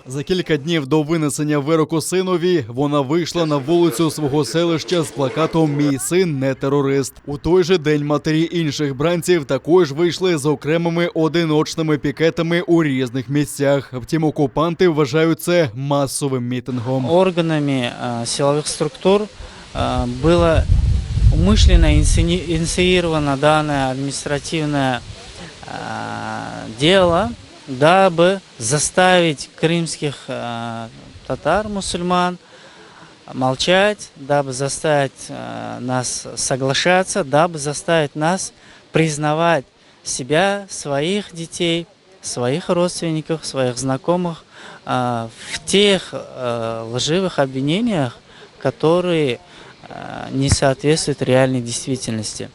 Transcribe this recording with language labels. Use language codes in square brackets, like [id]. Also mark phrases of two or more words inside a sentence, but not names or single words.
[uk] За кілька днів до винесення вироку синові вона вийшла на вулицю свого селища з плакатом «Мій син не терорист». У той же день матері інших бранців також вийшли з окремими одиночними пікетами у різних місцях. Втім, окупанти вважають це масовим мітингом. Органами силових структур було [ru] умышленно инициировано данное административное дело, дабы заставить крымских татар, мусульман молчать, дабы заставить нас соглашаться, дабы заставить нас признавать себя, своих детей, своих родственников, своих знакомых в тех лживых обвинениях, которые не соответствует реальной действительности.